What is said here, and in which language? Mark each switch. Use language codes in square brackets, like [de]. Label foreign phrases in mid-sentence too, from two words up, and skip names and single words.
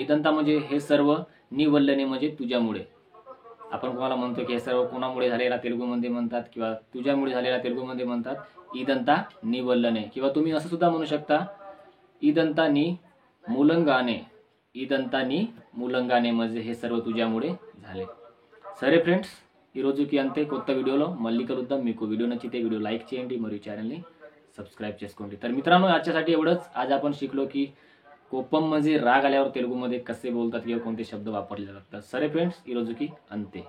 [mr] इदंता म्हणजे हे सर्व, [te] నీ వల్లనే [mr] म्हणजे तुझ्यामुळे. आपण कोणाला म्हणतो की हे सर्व कोणामुळे झालेला तेलुगूमध्ये म्हणतात किंवा तुझ्यामुळे झालेला तेलुगूमध्ये म्हणतात [te] ఇదంతా నీ వల్లనే. [mr] किंवा तुम्ही असं सुद्धा म्हणू शकता [te] ఇదంతా నీ మూలంగానే. ఇదంతా నీ మూలంగానే [mr] म्हणजे हे सर्व तुझ्यामुळे झाले. [te] సరే ఫ్రెండ్స్, ఈ రోజుకి అంతే. కొత్త వీడియోలో మళ్ళీ కలుద్దాం. మీకు వీడియో నచ్చితే వీడియో లైక్ చేయండి మరియు ఛానల్ని सबस्क्राईब చేసుకోండి. [mr] तर मित्रांनो, आजच्यासाठी एवढंच. आज आपण शिकलो की कोपम म्हणजे राग आल्यावर तेलुगूमध्ये कसे बोलतात किंवा कोणते शब्द वापरले जातात. [te] సరే ఫ్రెండ్స్, ఈ రోజుకి అంతే.